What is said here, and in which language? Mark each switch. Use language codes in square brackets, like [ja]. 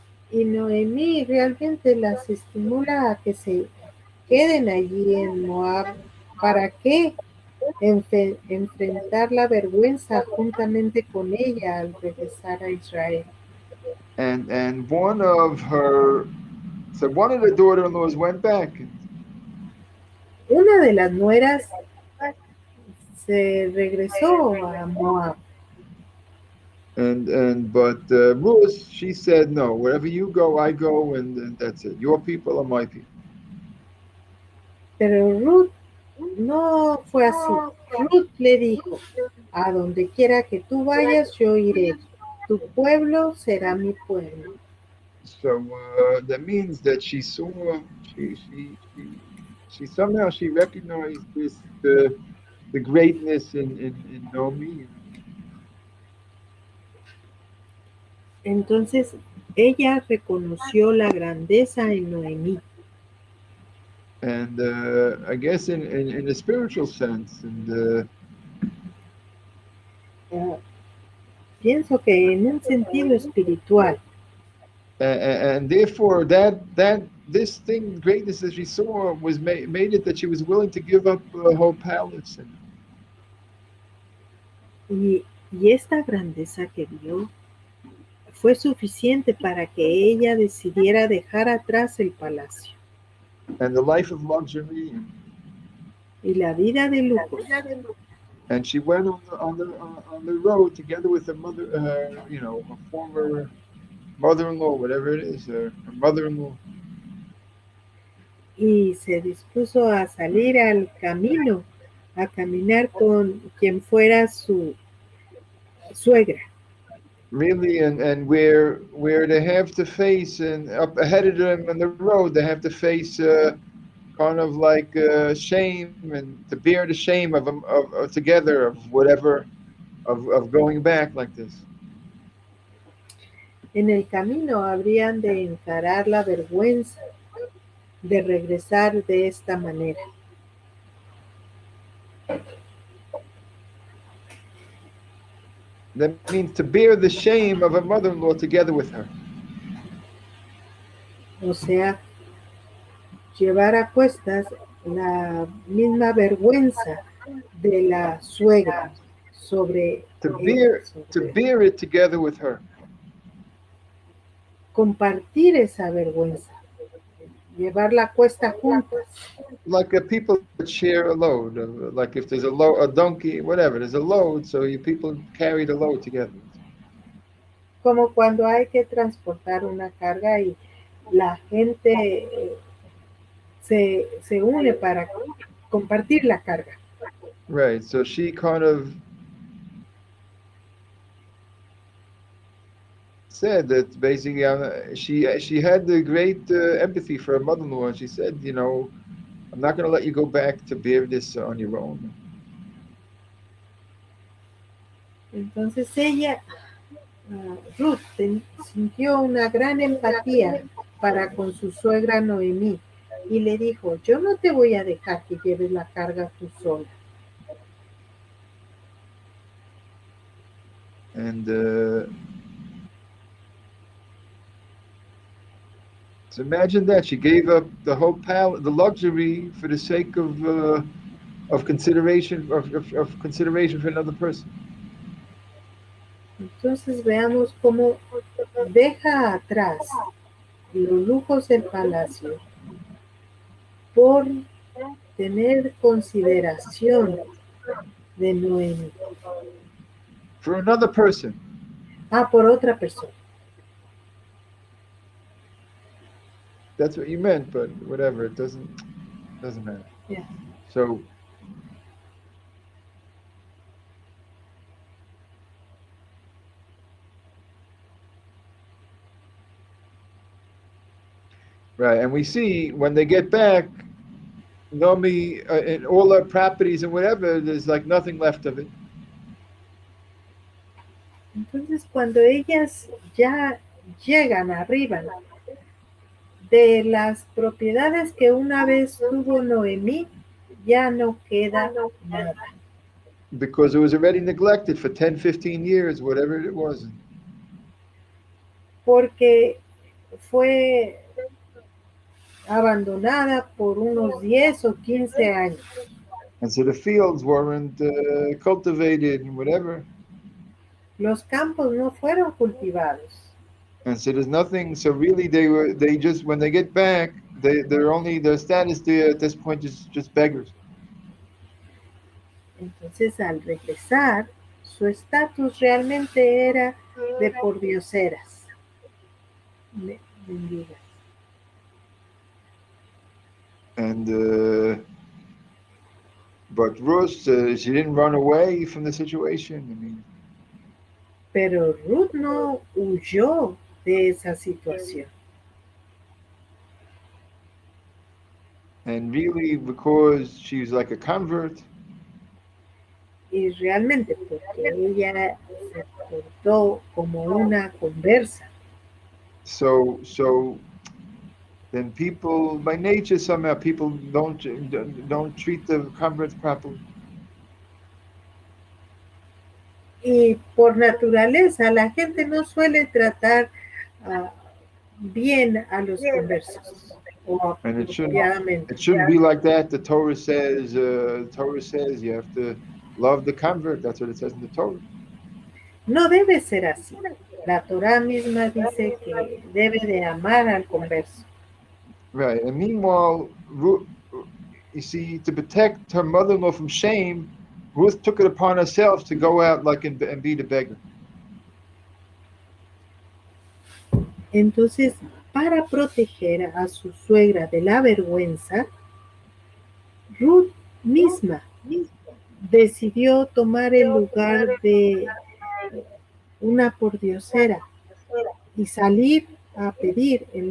[es] Y Noemí realmente las estimula a que se queden allí en Moab. ¿Para qué? Enfrentar la vergüenza juntamente con ella al regresar a Israel. [en] And one of the daughter-in-laws went back. [es] Una de las nueras se regresó a Moab. [en] But Ruth, she said, no, wherever you go, I go, and that's it. Your people are my people. [es] Pero Ruth no fue así. Ruth le dijo, a donde quiera que tú vayas, yo iré. Tu pueblo será mi pueblo. [en] So that means that she saw, she somehow she recognized the greatness in Naomi. [es] Entonces ella reconoció la grandeza en Noemí. [en] And I guess in a spiritual sense, and [es] pienso que en un sentido espiritual. [en] And therefore, this thing, greatness that she saw, was made it that she was willing to give up her whole palace. [es] Y esta grandeza que vio fue suficiente para que ella decidiera dejar atrás el palacio. [en] and the life of luxury, [es] y la vida de lujos. [en] and she went on the road together with her mother, a former mother-in-law, whatever it is, her mother-in-law. [es] Y se dispuso a salir al camino, a caminar con quien fuera su suegra. [en] Really, and where they have to face, and up ahead of them on the road, they have to face kind of like shame, and to bear the shame of them of together, of whatever, of going back like this. [es] En el camino habrían de encarar la vergüenza de regresar de esta manera. [en] That means to bear the shame of a mother-in-law together with her. [es] O sea, llevar a cuestas la misma vergüenza de la suegra sobre [en] To bear it together with her. [es] compartir esa vergüenza, llevar la cuesta juntas. [en] Like people that share a load, like if there's a donkey, whatever, there's a load, so you people carry the load together. [es] Como cuando hay que transportar una carga y la gente se une para compartir la carga. [en] Right, so she kind of said that basically she had the great empathy for her mother-in-law, and she said, I'm not going to let you go back to bear this on your own. [es] Entonces ella, Ruth, sintió una gran empatía para con su suegra Noemí y le dijo, yo no te voy a dejar que lleves la carga tú sola. [en] And so imagine that she gave up the whole the luxury for the sake of consideration of consideration for another person. [es] Entonces veamos cómo deja atrás los lujos del palacio por tener consideración de Noemi. [en] For another person. [es] Por otra persona. [en] That's what you meant, but whatever, it doesn't matter. Yeah. So right, and we see when they get back, Naomi, and all her properties and whatever, there's like nothing left of it. [es] Entonces, cuando ellas ya llegan arriba de las propiedades que una vez tuvo Noemí, ya no queda nada. [en] Because it was already neglected for 10, 15 years, whatever it was. [es] Porque fue abandonada por unos 10 o 15 años. [en] And so the fields weren't cultivated and whatever. [es] Los campos no fueron cultivados. [en] And so there's nothing. So really, they just when they get back, their status there at this point is just beggars. Entonces, al regresar, su estatus realmente era de pordioseras, mendigas. And but Ruth, she didn't run away from the situation. I mean. [es] Pero Ruth no huyó de esa situación. [en] And really, because she's like a convert. [es] Y realmente porque ella se portó como una conversa. [en] So then people, by nature, somehow people don't treat the converts properly. [es] Y por naturaleza, la gente no suele tratar bien a los conversos. [en] And it shouldn't be like that. The Torah says you have to love the convert. That's what it says in the Torah. [es] No debe ser así. La Torah misma dice que debe de amar al converso. [en] Right. And meanwhile, you see, to protect her mother-in-law from shame, Ruth took it upon herself to go out and be the beggar. [es] Entonces, para proteger a su suegra de la vergüenza, Ruth misma decidió tomar el lugar de una pordiosera y salir a pedir en